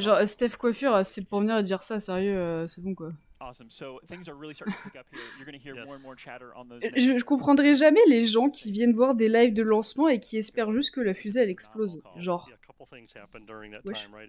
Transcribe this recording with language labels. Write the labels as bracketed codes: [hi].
[fr] Genre, Steph Coiffure, c'est pour venir dire ça, sérieux, c'est bon quoi. [en] Awesome. So things are really starting to pick up here. You're going to hear more and more chatter on those. [fr] Je comprendrai jamais les gens qui viennent voir des lives de lancement et qui espèrent juste que la fusée elle explose. Genre. Wesh.